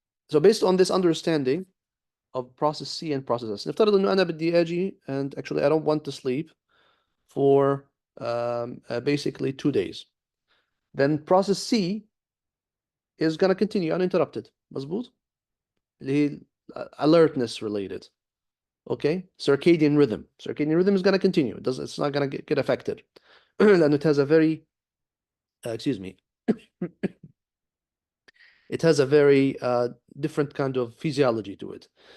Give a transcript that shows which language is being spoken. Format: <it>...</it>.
<en>So based on this understanding of process C and process S,</en> <ar>نفترض إنه أنا بدي أجي,</ar> <en>and actually I don't want to sleep for basically 2 days. Then process C is going to continue uninterrupted.</en> <ar>مظبوط؟ اللي هي</ar> <en>alertness related. Okay, circadian rhythm. Circadian rhythm is going to continue. It's not going to get affected.</en> <ar>لأنه</ar> <en>it has a very, excuse me, it has a very different kind of physiology to it.</en>